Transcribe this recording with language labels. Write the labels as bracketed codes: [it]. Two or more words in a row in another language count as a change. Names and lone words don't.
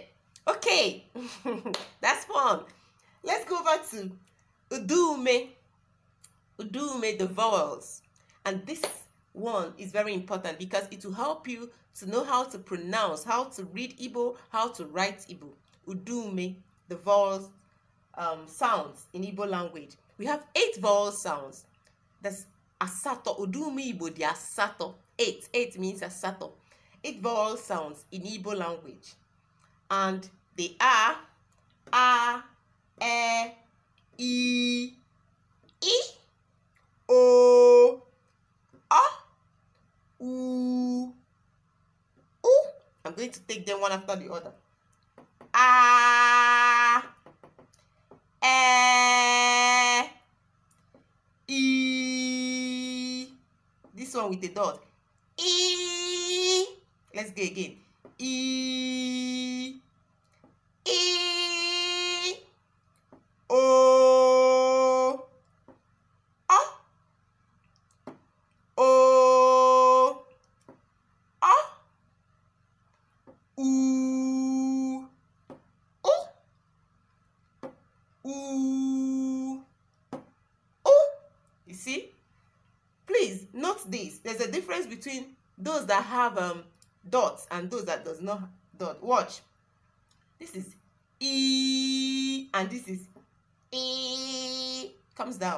[en] Okay, that's fun. Let's go over to udume. Udume, the vowels. And this one is very important because it will help you to know how to pronounce, how to read Igbo, how to write Igbo. Udume, the vowels sounds in Igbo language. We have 8 vowel sounds. That's asato. [ig] Udume Igbo di asato. 8. 8 means asato. [en] 8 vowel sounds in Igbo language. And they are a, e, o, u. I'm going to take them one after the other. A, e. This one with the dot. E. Let's go again. E, o, o, u, You see? Please note this. There's a difference between those that have dots and those that does not dot. Watch. This is E and this is E. Comes down.